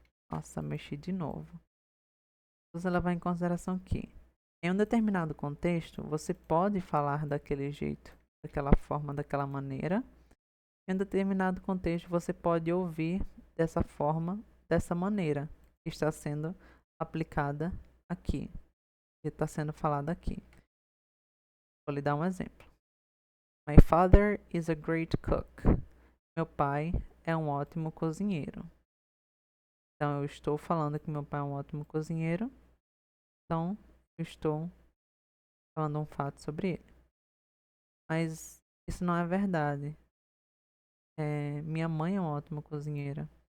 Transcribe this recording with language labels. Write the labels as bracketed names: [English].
[Portuguese] Nossa, mexi de novo. Você levar em consideração que, em um determinado contexto, você pode falar daquele jeito, daquela forma, daquela maneira. Em um determinado contexto, você pode ouvir dessa forma, dessa maneira, que está sendo aplicada aqui, que está sendo falada aqui. Vou lhe dar um exemplo. [English] My father is a great cook. [Portuguese] Meu pai é um ótimo cozinheiro. Então, eu estou falando que meu pai é um ótimo cozinheiro. Então, eu estou falando um fato sobre ele. Mas isso não é verdade. Minha mãe é uma ótima cozinheira.